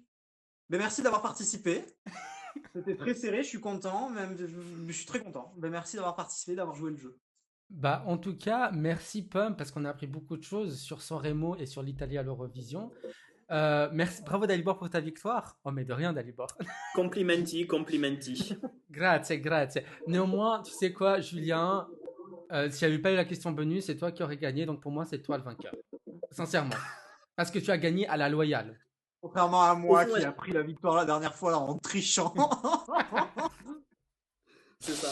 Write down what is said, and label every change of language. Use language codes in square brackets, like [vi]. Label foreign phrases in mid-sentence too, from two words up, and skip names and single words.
[fr] Mais merci d'avoir participé. C'était très serré, je suis content, même, je suis très content. Mais merci d'avoir participé, d'avoir joué le jeu. Bah, en tout cas, merci Pum, parce qu'on a appris beaucoup de choses sur San Remo et sur l'Italie à l'Eurovision. Merci, bravo Dalibor pour ta victoire. Oh, mais de rien, Dalibor. Complimenti. Grazie. Néanmoins, tu sais quoi, Julien, s'il n'y avait pas eu la question bonus, c'est toi qui aurais gagné. Donc pour moi, c'est toi le vainqueur. Sincèrement. Parce que tu as gagné à la loyale. Contrairement à moi Au fond, qui a pris la victoire la dernière fois en trichant. C'est ça.